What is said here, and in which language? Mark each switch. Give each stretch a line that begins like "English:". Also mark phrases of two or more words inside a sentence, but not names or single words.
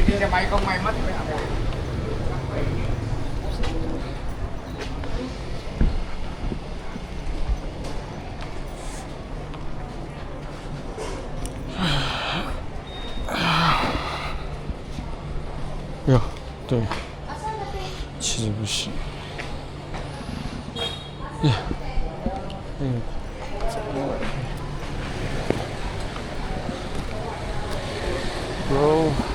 Vietnamese: mày không mày mất mẹ.
Chinese: 哟，对，其实不行。耶，bro。